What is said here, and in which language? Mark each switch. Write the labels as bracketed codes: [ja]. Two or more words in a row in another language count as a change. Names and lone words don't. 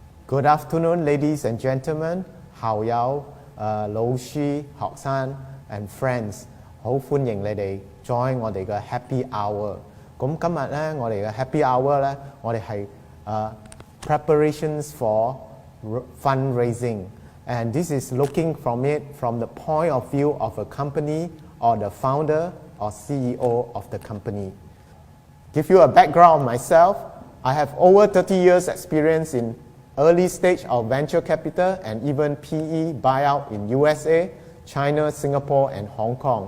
[en] Good afternoon, ladies and gentlemen. [yue] 校友、老師、學生 [en] and friends， [yue] 好歡迎你哋 join 我哋嘅 [en] Happy Hour。 [yue] 咁今日咧，我哋嘅 [en] Happy Hour [yue] 咧，我哋係 [en] preparations for fundraising， and this is looking from it from the point of view of a company or the founder or CEO of the company. Give you a background of myself. I have over 30 years experience in early stage of venture capital and even PE buyout in USA, China, Singapore, and Hong Kong.